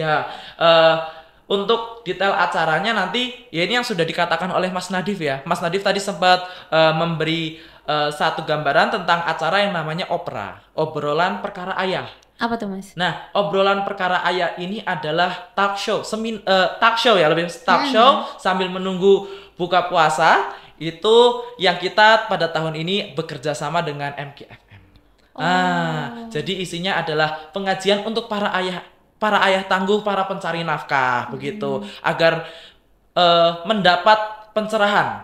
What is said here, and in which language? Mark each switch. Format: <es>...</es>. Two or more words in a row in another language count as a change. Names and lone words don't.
<id>Ya, untuk detail acaranya nanti ya ini yang sudah dikatakan oleh Mas Nadif ya. Mas Nadif tadi sempat memberi satu gambaran tentang acara yang namanya opera, obrolan perkara ayah. Apa tuh, Mas? Nah, obrolan perkara ayah ini adalah</id> <en>talk show, talk show</en> <id>ya, lebih</id> <en>talk show</en> <id>sambil menunggu buka puasa. Itu yang kita pada tahun ini bekerja sama dengan MKFM. Jadi isinya adalah pengajian untuk para ayah tangguh, para pencari nafkah begitu, agar mendapat pencerahan.</id>